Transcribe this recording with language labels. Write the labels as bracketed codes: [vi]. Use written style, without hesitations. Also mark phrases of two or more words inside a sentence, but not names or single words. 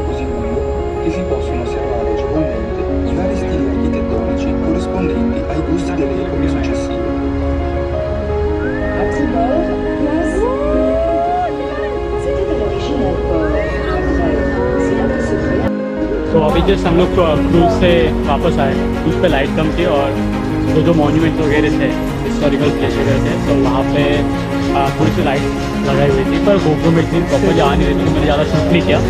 [it] così lungo che si possono osservare agevolmente i vari stili architettonici corrispondenti ai gusti delle epoche successive. [hi] तो अभी जस्ट हम लोग क्रूज से वापस आए। क्रूज पे लाइट कम थी और जो मॉन्यूमेंट वगैरह थे, हिस्टोरिकल प्लेस वगैरह थे, तो वहाँ पे थोड़ी सी लाइट लगाई हुई थी, पर गोप्रो में इतनी प्रॉपर जा नहीं रही थी, मैंने ज़्यादा शूट नहीं किया।